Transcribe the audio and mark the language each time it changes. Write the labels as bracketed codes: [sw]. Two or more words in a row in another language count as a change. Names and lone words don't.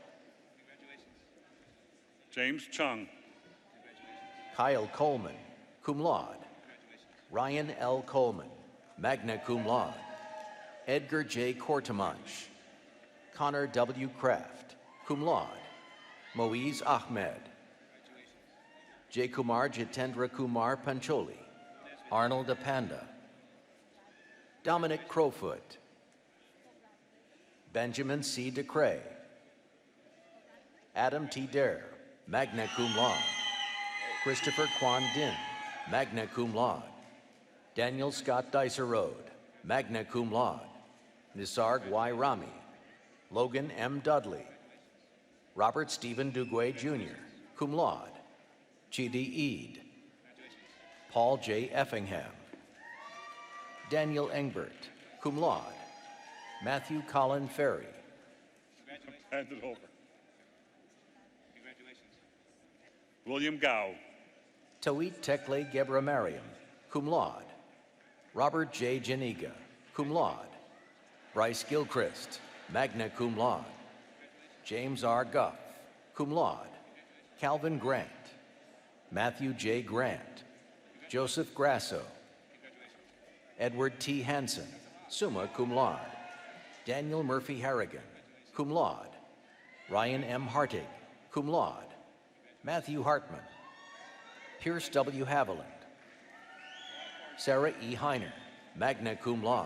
[en] James Chung, Kyle Coleman, [la] cum laude. [en] Ryan L. Coleman, [la] magna cum laude. [en] Edgar J. Kortemanch, Connor W. Kraft, [la] cum laude. [en] Moiz Ahmed, J. Kumar Jitendra Kumar Pancholi, Arnold Apanda, Dominic Crowfoot, Benjamin C. DeCray, Adam T. Dare, [la] magna cum laude. [en] Christopher Quan Din, [la] magna cum laude. [en] Daniel Scott Dicer Road, [la] magna cum laude. [en] Nisarg Y. Rami, Logan M. Dudley, Robert Stephen Duguay Jr., [la] cum laude. [en] Chidi Eid, Paul J. Effingham, Daniel Engbert, [la] cum laude. [en] Matthew Colin Ferry, hand it over. William Gao, Tawit Tekle Gebra Mariam, [la] cum laude. [en] Robert J. Janiga, [la] cum laude. [en] Bryce Gilchrist, [la] magna cum laude. [en] James R. Guff, [la] cum laude. [en] Calvin Grant, Matthew J. Grant, Joseph Grasso, Edward T. Hansen, [la] summa cum laude. [en] Daniel Murphy Harrigan, cum laude. Ryan M. Hartig, cum laude. Matthew Hartman, Pierce W. Haviland, Sarah E. Heiner, [la] magna cum laude.